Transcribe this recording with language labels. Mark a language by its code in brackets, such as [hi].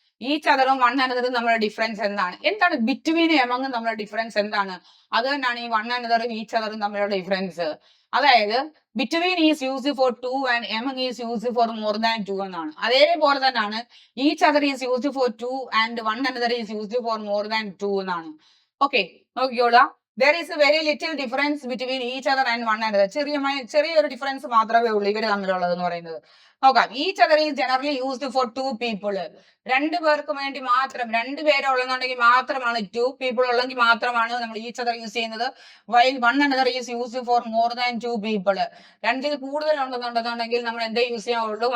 [ml] Each അതറും one അനദറും നമ്മുടെ difference എന്താണ്? എന്താണ് ബിറ്റ്വീൻ എമംഗ് നമ്മുടെ ഡിഫറൻസ് എന്താണ്? അത് തന്നെയാണ് ഈ വൺ അനദറും ഈച്ച് അതറും തമ്മിലുള്ള ഡിഫറൻസ്. അതായത് [en] Between is used for two and among is used for more than two എന്നാണ്. [ml] അതേപോലെ തന്നെയാണ് [en] Each other is used for two and one another is used for more than two എന്നാണ്. [ml] Okay, നോക്കിയോളാം. [en] There is a very little difference between each other and one another. [ml] ചെറിയൊരു difference മാത്രമേ ഉള്ളൂ ഇവര് തമ്മിലുള്ളത് എന്ന് പറയുന്നത്. നോക്കാം. [en] Each other is generally used for two people. [ml] രണ്ടു പേർക്ക് വേണ്ടി മാത്രം, രണ്ടുപേരുള്ളെന്നുണ്ടെങ്കിൽ മാത്രമാണ്, ടു പീപ്പിൾ ഉള്ളെങ്കിൽ മാത്രമാണ് നമ്മൾ ഈച്ച് അതർ യൂസ് ചെയ്യുന്നത്. [en] While one another is used for more than two people. [ml] രണ്ടിൽ കൂടുതൽ ഉണ്ടെന്നുണ്ടെന്നുണ്ടെങ്കിൽ നമ്മൾ എന്തേ യൂസ് ചെയ്യാവുള്ളൂ?